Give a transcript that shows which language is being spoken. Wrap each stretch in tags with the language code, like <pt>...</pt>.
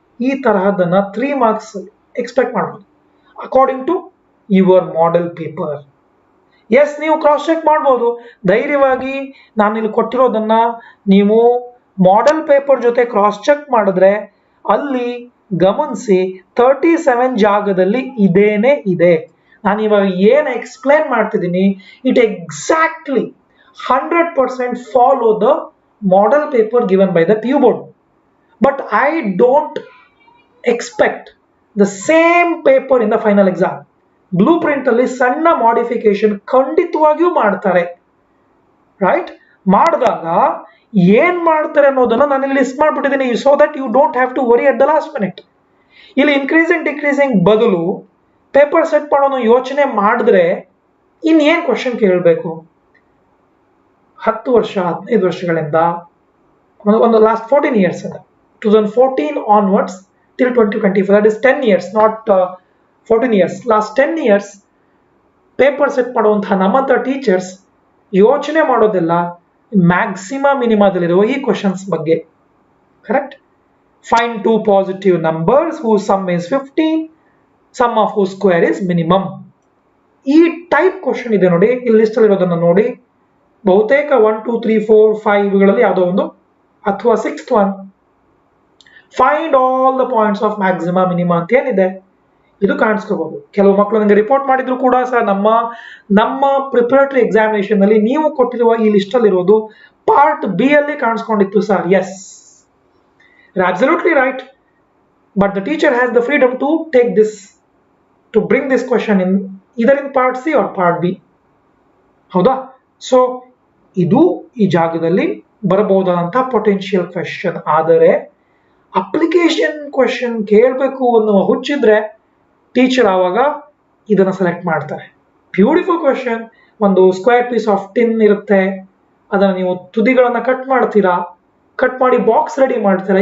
<kn>ಈ ತರಹದನ್ನ 3 marks expect ಮಾಡಬಹುದು</kn> <en>According to your model paper.</en> <kn>S, ನೀವು ಕ್ರಾಸ್ ಚೆಕ್ ಮಾಡಬಹುದು ಧೈರ್ಯವಾಗಿ. ನಾನು ಇಲ್ಲಿ ಕೊಟ್ಟಿರೋದನ್ನ ನೀವು ಮಾಡೆಲ್ ಪೇಪರ್ ಜೊತೆ ಕ್ರಾಸ್ ಚೆಕ್ ಮಾಡಿದ್ರೆ ಅಲ್ಲಿ ಗಮನಿಸಿ 37 ಜಾಗದಲ್ಲಿ ಇದೇನೇ ಇದೆ. ನಾನು ಇವಾಗ ಏನು ಎಕ್ಸ್ಪ್ಲೇನ್ ಮಾಡ್ತಿದ್ದೀನಿ,</kn> <en>It exactly 100% follow the model paper given by the PU board. But I don't expect the same paper in the final exam.</en> <kn>Blueprint ಅಲ್ಲಿ ಸಣ್ಣ ಮಾಡಿಫಿಕೇಶನ್ ಖಂಡಿತವಾಗಿಯೂ ಮಾಡ್ತಾರೆ, ರೈಟ್? ಮಾಡಿದಾಗ ಏನ್ ಮಾಡ್ತಾರೆ ಅನ್ನೋದನ್ನ ನಾನು ಇಲ್ಲಿ list ಮಾಡ್ಬಿಟ್ಟಿದ್ದೀನಿ,</kn> <en>so that you don't have to worry at the last minute.</en> <kn>ಇಲ್ಲಿ ಇನ್ಕ್ರೀಸಿಂಗ್ ಡಿಕ್ರೀಸಿಂಗ್ ಬದಲು ಪೇಪರ್ ಸೆಟ್ ಮಾಡೋನು ಯೋಚನೆ ಮಾಡಿದ್ರೆ ಇನ್ನೇನ್ ಕ್ವಶನ್ ಕೇಳಬೇಕು? 10 ವರ್ಷ 15 ವರ್ಷಗಳಿಂದ ಒಂದು</kn> <en>Last 14 years, 2014 onwards till 2024, that is 10 years, not 14 years.</en> <kn>Last 10 years paper set ಮಾಡುವಂತಹ ನಮ್ಮಂತ ಟೀಚರ್ಸ್ ಯೋಚನೆ ಮಾಡೋದಿಲ್ಲ, ಮ್ಯಾಕ್ಸಿಮಾ ಮಿನಿಮಾದಲ್ಲಿರುವ ಈ ಕ್ವಶನ್ಸ್ ಬಗ್ಗೆ. Correct.</kn> <en>Find two positive numbers who sum is 15, sum of who square is minimum.</en> <kn>ಈ ಟೈಪ್ ಕ್ವಶನ್ ಇದೆ ನೋಡಿ, ಇಲ್ಲಿ ಲಿಸ್ಟ್ ಅಲ್ಲಿ ಇರೋದನ್ನ ನೋಡಿ. ಬಹುತೇಕ 1 2 3 4 5ಗಳಲ್ಲಿ ಯಾವುದೋ ಒಂದು, ಅಥವಾ 6th one,</kn> <en>find all the points of maxima minima</en> <kn>ಅಂತ ಏನಿದೆ ಇದು ಕಾಣಿಸ್ಕೋಬಹುದು. ಕೆಲವು ಮಕ್ಕಳು ನನಗೆ ರಿಪೋರ್ಟ್ ಮಾಡಿದ್ರು ಕೂಡ, ಸರ್ ನಮ್ಮ ಪ್ರಿಪರೇಟರಿ ಎಕ್ಸಾಮಿನೇಷನ್ ನಲ್ಲಿ ನೀವು ಕೊಟ್ಟಿರುವ ಈ ಲಿಸ್ಟ್ ಅಲ್ಲಿ ಇರೋದು ಪಾರ್ಟ್ ಬಿ ಅಲ್ಲಿ ಕಾಣಿಸ್ಕೊಂಡಿತ್ತು sir.</kn> <en>Yes, absolutely right, but the teacher has the freedom to take this, to bring this question in either in part C or part B.</en> <kn>ಹೌದಾ? So ಇದು ಈ ಜಾಗದಲ್ಲಿ ಬರಬಹುದಾದಂತ ಪೊಟೆನ್ಶಿಯಲ್ ಕ್ವೆಶ್ಚನ್. ಆದರೆ application question ಕೇಳಬೇಕು ಅನ್ನುವ ಹುಚ್ಚಿದ್ರೆ teacher ಆವಾಗ ಇದನ್ನ select ಮಾಡ್ತಾರೆ. ಬ್ಯೂಟಿಫುಲ್ ಕ್ವೆಶ್ಚನ್, ಒಂದು ಸ್ಕ್ವೇರ್ ಪೀಸ್ ಆಫ್ ಟಿನ್ ಇರುತ್ತೆ, ಅದನ್ನ ನೀವು ತುದಿಗಳನ್ನ ಕಟ್ ಮಾಡ್ತೀರಾ, ಕಟ್ ಮಾಡಿ ಬಾಕ್ಸ್ ರೆಡಿ ಮಾಡ್ತೀರಾ.</kn>